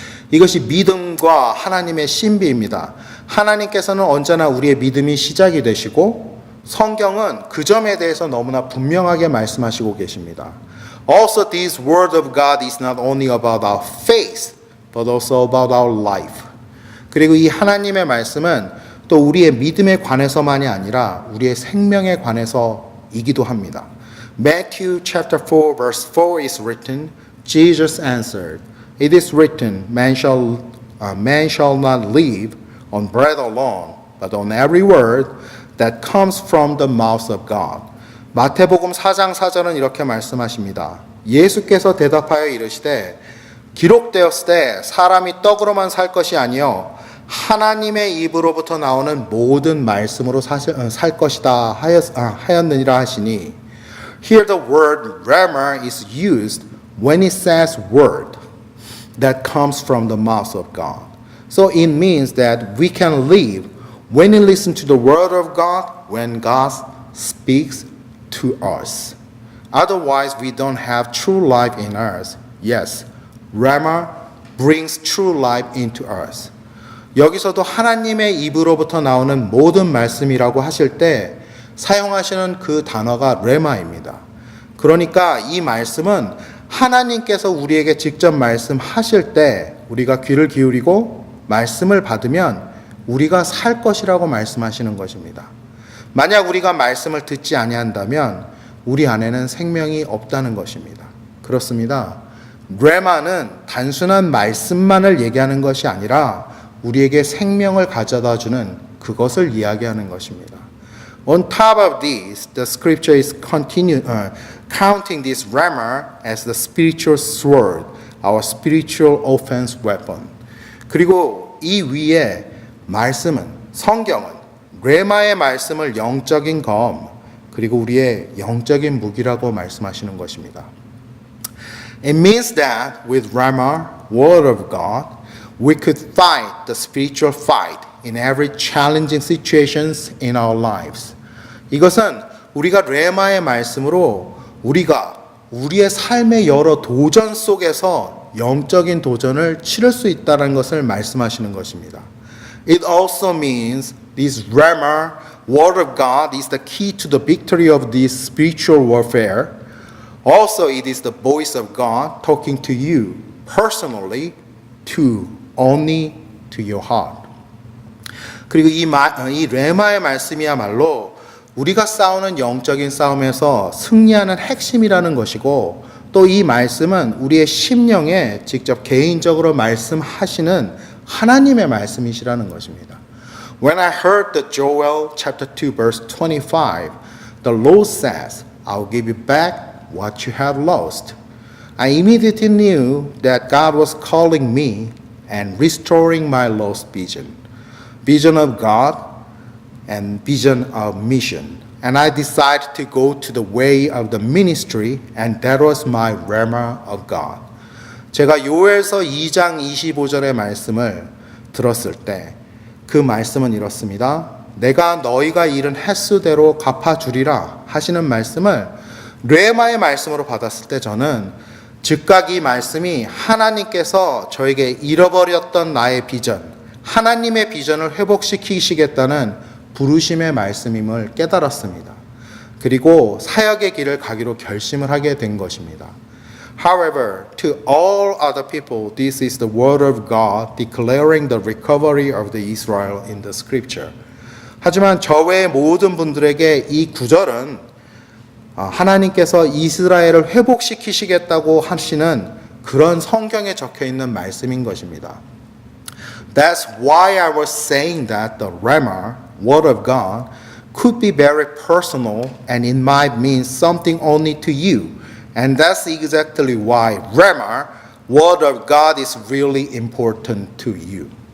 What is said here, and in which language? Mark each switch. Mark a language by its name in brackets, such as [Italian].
[Korean] 이것이 믿음과 하나님의 신비입니다. 하나님께서는 언제나 우리의 믿음이 시작이 되시고 성경은 그 점에 대해서 너무나 분명하게 말씀하시고 계십니다. [English] Also, this word of God is not only about our faith, but also about our life. [Korean] 그리고 이 하나님의 말씀은 또 우리의 믿음에 관해서만이 아니라 우리의 생명에 관해서이기도 합니다. [English] Matthew chapter 4 verse 4 is written, Jesus answered, It is written, man shall not live on bread alone, but on every word that comes from the mouth of God. [Korean] 마태복음 4장 4절은 이렇게 말씀하십니다. 예수께서 대답하여 이르시되 기록되었을 때 사람이 떡으로만 살 것이 아니요 하나님의 입으로부터 나오는 모든 말씀으로 살 것이다 하였느니라 하시니 [English] Here the word rhema is used when it says word that comes from the mouth of God. So it means that we can live when we listen to the word of God, when God speaks to us. Otherwise, we don't have true life in us. Yes, rhema brings true life into us. [Korean] 여기서도 하나님의 입으로부터 나오는 모든 말씀이라고 하실 때 사용하시는 그 단어가 레마입니다. 그러니까 이 말씀은 하나님께서 우리에게 직접 말씀하실 때 우리가 귀를 기울이고 말씀을 받으면 우리가 살 것이라고 말씀하시는 것입니다. 만약 우리가 말씀을 듣지 아니한다면 우리 안에는 생명이 없다는 것입니다. 그렇습니다. 레마는 단순한 말씀만을 얘기하는 것이 아니라 우리에게 생명을 가져다 주는 그것을 이야기하는 것입니다. [English] On top of this, the scripture is counting this rhema as the spiritual sword, our spiritual offense weapon. [Korean] 그리고 이 위에 말씀은, 성경은 레마의 말씀을 영적인 검, 그리고 우리의 영적인 무기라고 말씀하시는 것입니다. [English] It means that with Rhema, Word of God, we could fight the spiritual fight in every challenging situations in our lives. [Korean] 이것은 우리가 레마의 말씀으로 우리가 우리의 삶의 여러 도전 속에서 영적인 도전을 치를 수 있다는 것을 말씀하시는 것입니다. [English] It also means this Rhema, Word of God, is the key to the victory of this spiritual warfare. Also, it is the voice of God talking to you personally, only to your heart. [Korean] 그리고 이 레마의 말씀이야말로 우리가 싸우는 영적인 싸움에서 승리하는 핵심이라는 것이고, 또 이 말씀은 우리의 심령에 직접 개인적으로 말씀하시는 하나님의 말씀이시라는 것입니다. [English] When I heard the Joel chapter 2 verse 25, the Lord says, I'll give you back what you have lost. I immediately knew that God was calling me and restoring my lost vision. Vision of God and vision of mission. And I decided to go to the way of the ministry, and that was my rhema of God. [Korean] 제가 요엘서 2장 25절의 말씀을 들었을 때 그 말씀은 이렇습니다. 내가 너희가 잃은 횟수대로 갚아주리라 하시는 말씀을 레마의 말씀으로 받았을 때 저는 즉각 이 말씀이 하나님께서 저에게 잃어버렸던 나의 비전, 하나님의 비전을 회복시키시겠다는 부르심의 말씀임을 깨달았습니다. 그리고 사역의 길을 가기로 결심을 하게 된 것입니다. [English] However, to all other people, this is the word of God declaring the recovery of the Israel in the scripture. [Korean] 하지만 저 외의 모든 분들에게 이 구절은 하나님께서 이스라엘을 회복시키시겠다고 하시는 그런 성경에 적혀 있는 말씀인 것입니다. [English] That's why I was saying that the Rhema, Word of God, could be very personal and it might mean something only to you. And that's exactly why Rhema, Word of God, is really important to you.